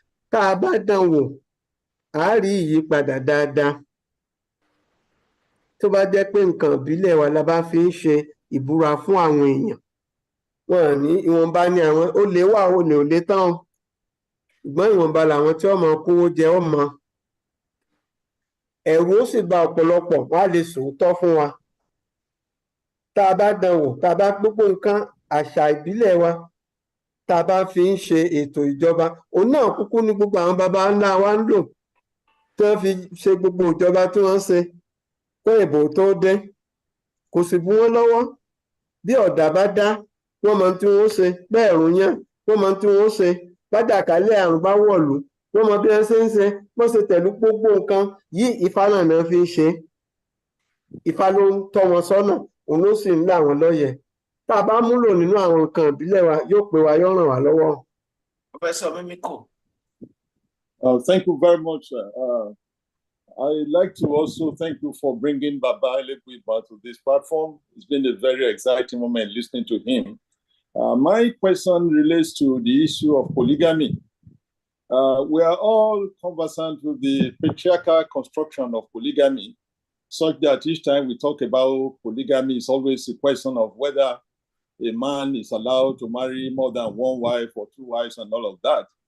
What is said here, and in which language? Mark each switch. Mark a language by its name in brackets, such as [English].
[Yoruba] Tá a bá dán wò á rí ìyípadà dáadáa. Tó bá jẹ́ pé nǹkan ìbílẹ̀ wa la bá fi ń ṣe ìbúra fún àwọn èèyàn, wọn ní ìwọ̀nba ní àwọn olè wà olè ò lè tán, ṣùgbọ́n ìwọ̀nba làwọn tí ọmọ kówó jẹ ọmọ. Ẹ̀rù ó sì ba ọ̀pọ̀lọpọ̀, wọ́n á lè sòótọ́ fún wa. Tá a bá dán wò, tá a bá gbogbo nǹkan àṣà ìbílẹ̀ wa tá a bá fi ń ṣe ètò ìjọba, òun náà kúkú ní gbogbo àwọn baba ńlá wa ń lò tí wọ́n fi ṣe gbogbo ìjọba tí wọ́n ṣe kó ìbò tó dé. Kò sì bú wọn lọ́wọ́. Bí ọ̀dà bá dá, wọ́n mọ tí wọ́n ṣe, bẹ́ẹ̀ ẹ̀rùn yàn, wọ́n mọ tí wọ́n ṣe, bádàkálẹ̀ àrùn bá wọ̀lú, wọ́n mọ bí wọ́n ṣe ń ṣe, wọ́n ṣe tẹ̀lú gbogbo nǹkan yìí. Ifá náà fi ń ṣe. Ifá ló ń tọ́ wọn sọ́nà, òun ló sì ń là wọ́n lọ́yẹ̀. Tá a bá múlò nínú àwọn nǹkan ìbílẹ̀ wa, yóò pé wa, yóò ràn wá lọ́wọ́. [English] Professor Mímíkò. Thank you very much. I'd like to also thank you for bringing Baba Elebuibon to this platform. It's been a very exciting moment listening to him. My question relates to the issue of polygamy. We are all conversant with the patriarchal construction of polygamy, such that each time we talk about polygamy, it's always a question of whether a man is allowed to marry more than 1 wife or 2 wives and all of that.